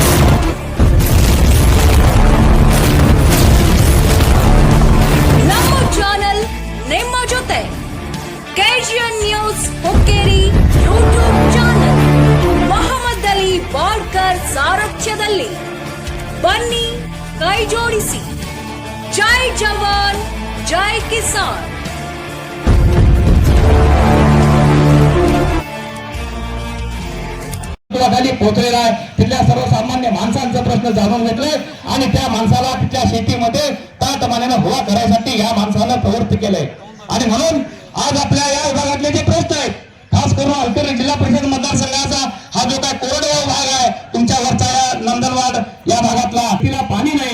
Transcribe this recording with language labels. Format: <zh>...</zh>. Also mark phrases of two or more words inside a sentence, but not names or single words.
<kn>ನಮ್ಮ ಚಾನೆಲ್ ನಿಮ್ಮ ಜೊತೆ. ಕೆಜಿಎನ್ ನ್ಯೂಸ್ ಹುಕ್ಕೇರಿ ಯೂಟ್ಯೂಬ್ ಚಾನೆಲ್ ಮೊಹಮ್ಮದ್ ಅಲಿ ಬಾಳ್ಕರ್ ಸಾರಥ್ಯದಲ್ಲಿ. ಬನ್ನಿ ಕೈ ಜೋಡಿಸಿ.</kn> <hi>जय जवान, जय किसान.</hi> <mr>पोहोचलेला आहे. तिथल्या सर्वसामान्य माणसांचा प्रश्न जाणून घेतले आणि त्या माणसाला तिथल्या शेतीमध्ये ताटमानेने हुवा करायसाठी या माणसानं प्रवृत्त केलंय. आणि म्हणून आज आपल्या या विभागातले जे प्रश्न आहेत, खास करून अल्टोरी जिल्हा परिषद मतदारसंघाचा हा जो काय कोरडवाहू भाग आहे तुमच्या वरचा या नंदनवाड या भागातला, तिला पाणी नाही.</mr>